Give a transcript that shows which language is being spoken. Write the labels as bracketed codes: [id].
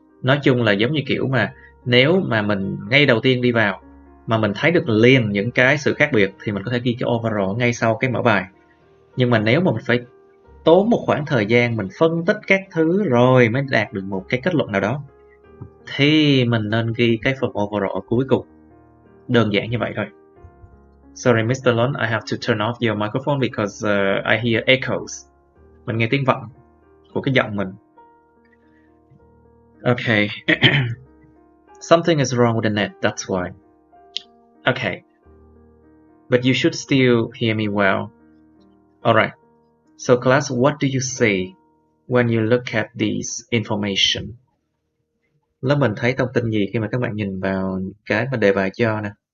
[vi] Nói chung là giống như kiểu mà nếu mà mình ngay đầu tiên đi vào mà mình thấy được liền những cái sự khác biệt thì mình có thể ghi cái overall ngay sau cái mở bài. Nhưng mà nếu mà mình phải tốn một khoảng thời gian mình phân tích các thứ rồi mới đạt được một cái kết luận nào đó thì mình nên ghi cái phần overall ở cuối cùng. Đơn giản như vậy thôi. [en] Sorry Mr. Lon, I have to turn off your microphone because I hear echoes. [vi] Mình nghe tiếng vọng của cái giọng mình. [en] Okay. Something is wrong with the net, that's why. Okay. But you should still hear me well. Alright. So class, what do you say when you look at these information? [vi] Lớp mình thấy thông tin gì khi mà các bạn nhìn vào cái mà đề bài cho nè?